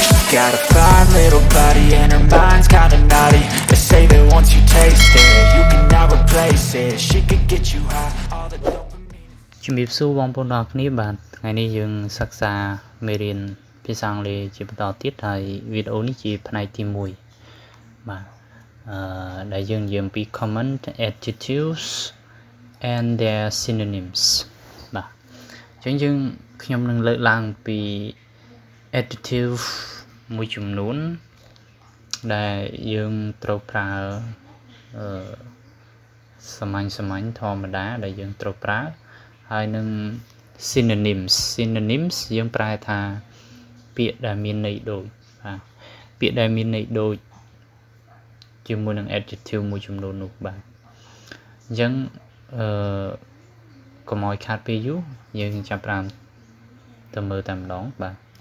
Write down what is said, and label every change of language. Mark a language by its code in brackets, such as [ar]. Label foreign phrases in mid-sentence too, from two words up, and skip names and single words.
[en] got a fine little body and her mind's kinda naughty. They say that once you taste it, you cannot replace it. She could get you high, all the dopamine. [km] ជំរាបសួរបងប្អូនទាំងអស់គ្នាបាទថ្ងៃនេះយើងសិក្សាមេរៀនភាសាអង់គ្លេសជាបន្តទៀតហើយវីដេអូនេះជាផ្នែកទី1បាទដែលយើងនិយាយអំពី [en] common adjectives and their synonyms [km] បាទអញ្ចឹងខ្ញុំនឹងលើកឡើងពី adjective មួយចំនួនដែលយើងត្រូវប្រើ សាមញ្ញធម្មតាដែលយើងត្រូវប្រើហើយនឹង synonyms យើងប្រែថាពាក្យដែលមានន័យដូចបាទពាក្យដែលមានន័យដូចជាមួយនឹង adjective មួយចំនួននោះបាទអញ្ចឹងកុំឲ្យខាតពេលយូរយើងចាប់ផ្ដើមទៅមើលតែម្ដងបាទ